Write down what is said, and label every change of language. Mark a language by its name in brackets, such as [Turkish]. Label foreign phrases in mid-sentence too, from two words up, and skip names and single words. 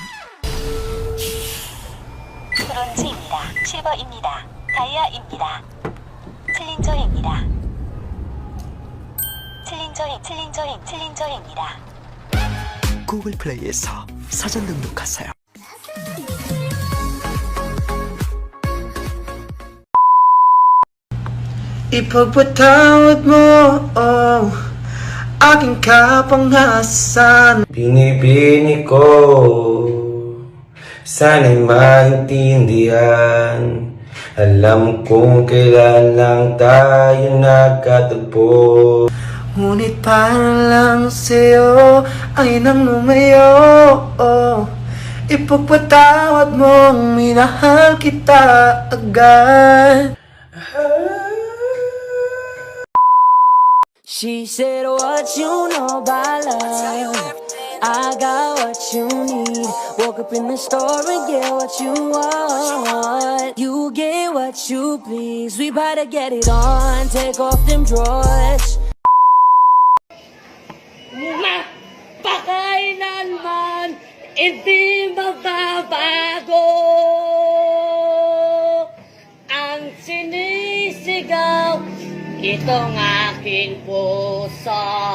[Korean] 브론즈입니다. 실버입니다. 다이아입니다. 챌린저입니다. 챌린저입니다. 구글 플레이에서 사전 등록하세요. [Filipino] Ipagpatawad mo, oh, aking kapangasan. Binibini ko, sana'y maintindihan. Alam kong kailan lang tayo nagkatagpo. Ngunit para lang sa'yo ay nang lumayo, oh. Ipagpatawad mong minahal kita agad. [English] She said, what you know about love? I got what you need. Woke up in the store and get what you want. You get what you please. We bout to get it on. Take off them drawers. [Filipino] Napakailanman hindi mababago ang sinisigaw itong aking puso.